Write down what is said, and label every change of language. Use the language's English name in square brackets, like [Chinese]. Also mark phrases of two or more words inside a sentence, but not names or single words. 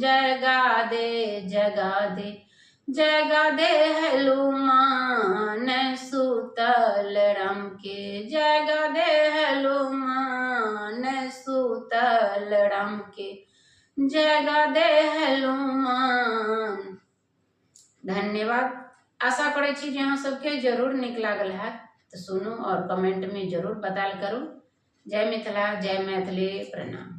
[Maithili] जगा दे जगा दे जगा दे हनुमान सुतल राम के, जगा दे हनुमान सुतल राम के, जगा दे हनुमान। धन्यवाद। आशा करै छी जे अहाँ सबके जरूर नीक लागल है, तो सुनू और कमेंट में जरूर बताल करू। जय मिथिला, जय मैथिली, प्रणाम।